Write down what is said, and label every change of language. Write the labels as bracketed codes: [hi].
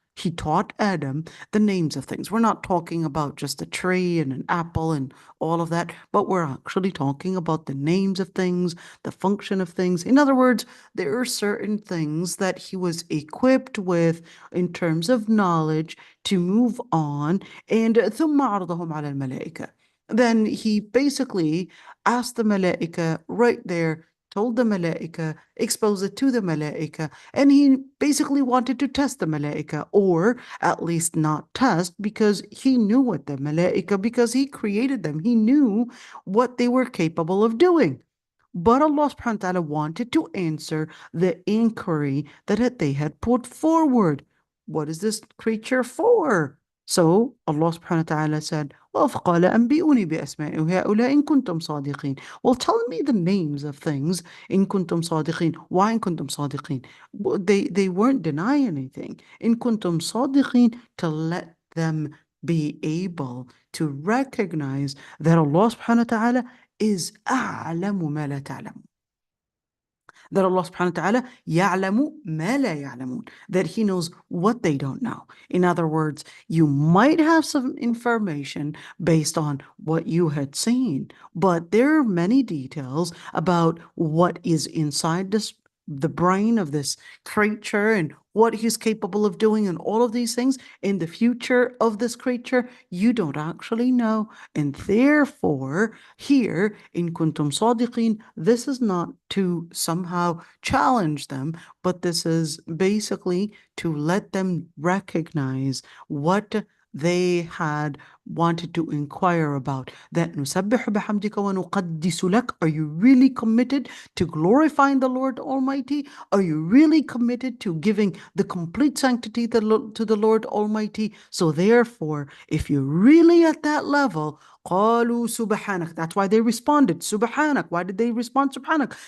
[en] He taught Adam the names of things. We're not talking about just a tree and an apple and all of that, but we're actually talking about the names of things, the function of things. In other words, there are certain things that he was equipped with in terms of knowledge to move on. And [ar] ثم عرضهم على الملائكة. [en] Then he basically asked the malaika right there, told the malaika, exposed it to the malaika, and he basically wanted to test the malaika, or at least not test, because he knew what the malaika, because he created them, he knew what they were capable of doing. But Allah subhanahu wa ta'ala wanted to answer the inquiry that they had put forward. What is this creature for? So Allah subhanahu wa ta'ala said, well, [ar] فَقَالَ أَنْبِئُونِي بِأَسْمَاءِ هَؤُلَاءِ إِن كُنتُمْ صَادِقِينَ. [en] Well, tell me the names of things, [ar] إِن كُنتُمْ صَادِقِينَ. [en] Why [ar] إِن كُنتُمْ صَادِقِينَ? [en] They weren't denying anything. [ar] إِن كُنتُمْ صَادِقِينَ, [en] to let them be able to recognize that Allah subhanahu wa ta'ala is [ar] أعلم ما لا تعلم. [en] That Allah subhanahu wa ta'ala [ar] يعلم ما لا يعلمون. [en] That He knows what they don't know. In other words, you might have some information based on what you had seen, but there are many details about what is inside the brain of this creature and what he's capable of doing and all of these things in the future of this creature, you don't actually know. And therefore, here in Kuntum Sadiqin, this is not to somehow challenge them, but this is basically to let them recognize what they had wanted to inquire about. That [ar] نُسَبِّحُ بِحَمْدِكَ وَنُقَدِّسُ لَكَ. [en] Are you really committed to glorifying the Lord Almighty? Are you really committed to giving the complete sanctity to the Lord Almighty? So therefore, if you're really at that level, [ar] قالوا سبحانك. [en] That's why they responded سبحانك. Why did they respond سبحانك?